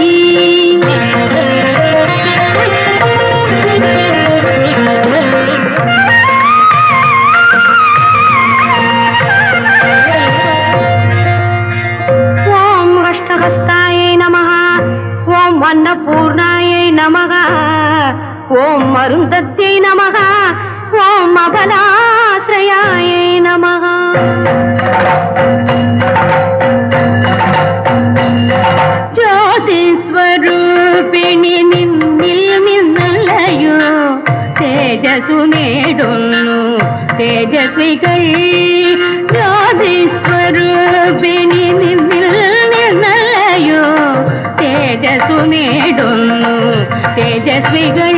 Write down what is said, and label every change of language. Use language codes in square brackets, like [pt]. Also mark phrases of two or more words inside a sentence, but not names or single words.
[sa] ఓం అష్టహస్తాయై నమః ఓం అన్నపూర్ణాయై నమః ఓం అరుంధత్యై నమః ఓం అబలాశ్రయాయై నమః. [ml] ജ്യോതിസ്വരൂപിണി നിന്നിൽ നിന്നല്ലയോ തേജസ്സു നേടുന്നു തേജസ്വികൾ. ജ്യോതിസ്വരൂപിണി നിന്നിൽ നിന്നല്ലയോ തേജസ്സു നേടുന്നു തേജസ്വികൾ.